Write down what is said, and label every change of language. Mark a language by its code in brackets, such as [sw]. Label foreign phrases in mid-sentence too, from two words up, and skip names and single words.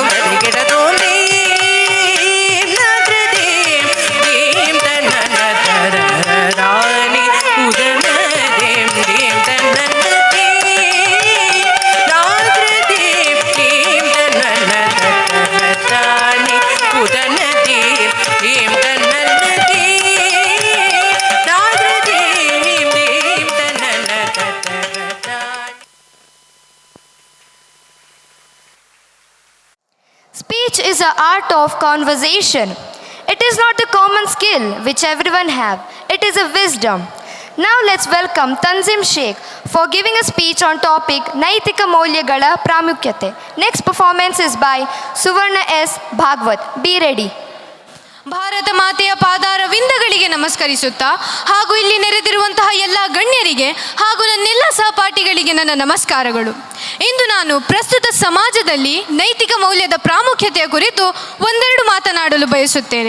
[en] ದದಿ ಗಿಡದೋಂ ದೀಂ ನಾದ್ರದೀಂ ದೀಂ ತನನ ತದರ ರಾಣಿ ಉದನ ದೀಂ ದೀಂ ತನನ ದೀಂ ನಾದ್ರದೀಂ ದೀಂ ತನನ ತದರ ರಾಣಿ ಉದನ ದೀಂ ದೀಂ ತನನ ದೀಂ ನಾದ್ರದೀಂ ದೀಂ ತನನ ತದರ ರಾಣಿ. Speech is an art of conversation. It is not a common skill which everyone have. It is a wisdom. Now let's welcome Tanzim Sheikh for giving a speech on topic Naitika Maulyagala Pramukyate. Next performance is by Suvarna S. Bhagwat. Be ready. [kn] ಭಾರತ ಮಾತೆಯ ಪಾದಾರವಿಂದಗಳಿಗೆ ನಮಸ್ಕರಿಸುತ್ತಾ ಹಾಗೂ ಇಲ್ಲಿ ನೆರೆದಿರುವಂತಹ ಎಲ್ಲ ಗಣ್ಯರಿಗೆ ಹಾಗೂ ನನ್ನೆಲ್ಲ ಸಹಪಾಠಿಗಳಿಗೆ ನನ್ನ ನಮಸ್ಕಾರಗಳು. ಇಂದು ನಾನು ಪ್ರಸ್ತುತ ಸಮಾಜದಲ್ಲಿ ನೈತಿಕ ಮೌಲ್ಯದ ಪ್ರಾಮುಖ್ಯತೆಯ ಕುರಿತು ಒಂದೆರಡು ಮಾತನಾಡಲು ಬಯಸುತ್ತೇನೆ.